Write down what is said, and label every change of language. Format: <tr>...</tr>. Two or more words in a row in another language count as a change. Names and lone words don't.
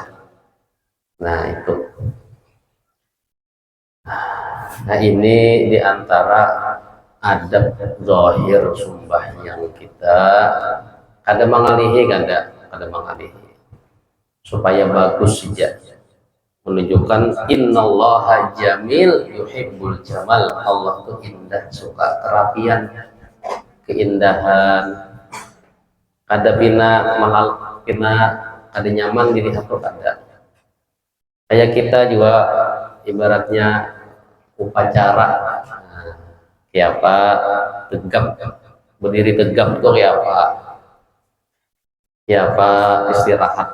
<bjn>Nah itu. Nah ini diantara adab zahir sembahyang kita, kada mengalihi, kada mengalihi, supaya bagus saja, menunjukkan</bjn> <ar>innallaha jamil yuhibbul jamal.</ar> <bjn>Allah tuh indah, suka kerapian, keindahan. Kada pina mahal, pina kada nyaman dilihat tuh kada. Kayak kita juga ibaratnya upacara, kayak apa, tegap, berdiri tegap tuh kayak apa istirahat.</bjn>